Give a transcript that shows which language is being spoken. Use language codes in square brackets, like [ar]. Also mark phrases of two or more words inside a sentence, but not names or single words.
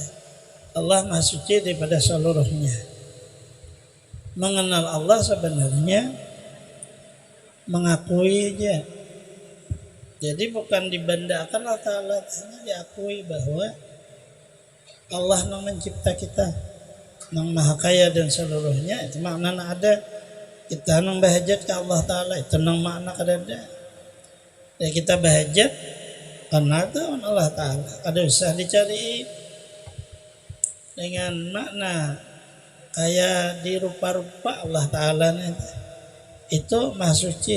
[id] Allah Maha Suci daripada seluruhnya. Mengenal Allah sebenarnya mengakui aja. Jadi bukan dibandakan Allah Ta'ala, hanya diakui bahwa Allah yang mencipta kita, yang maha kaya dan seluruhnya. [bjn] Itu makna ada. Kita yang bahajat ke Allah Ta'ala, itu yang makna kadada. Ya kita bahajat karena itu Allah Ta'ala. Kada usah dicari dengan makna kayak dirupa-rupa Allah Ta'ala itu maha suci.